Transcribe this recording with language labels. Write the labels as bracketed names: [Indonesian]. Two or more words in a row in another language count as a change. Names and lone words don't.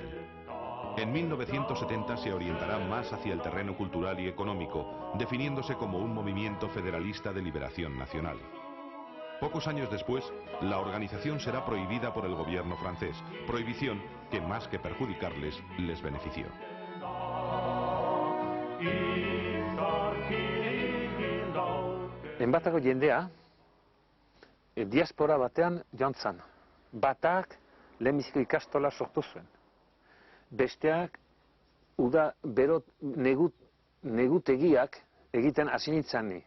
[Spanish] En 1970 se orientará más hacia el terreno cultural y económico, definiéndose como un movimiento federalista de liberación nacional. Pocos años después, la organización será prohibida por el gobierno francés, prohibición que más que perjudicarles, les benefició. [Basque] Enbatako jendea, diaspora batean joan zan. Batak lehenbiziko ikastola sortu zuen. Besteak, bero negutegiak egiten hasi nintzen ni.